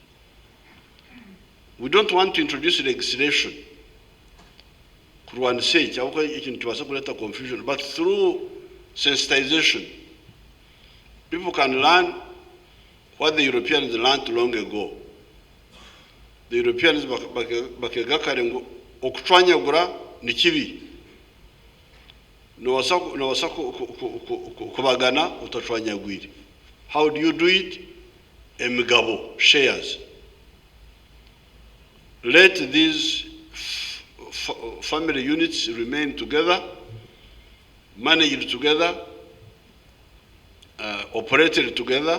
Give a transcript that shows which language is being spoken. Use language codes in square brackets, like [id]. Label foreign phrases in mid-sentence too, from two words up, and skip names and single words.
[en] We don't want to introduce legislation confusion, but through sensitization, people can learn what the Europeans learned long ago. The Europeans [nyn] bakegakare okutwanyagura ni kibi. Nowasa kubagana utatwanyagwire. [en] How do you do it? Emigabo, shares. Let these family units remain together, managed together, operated together.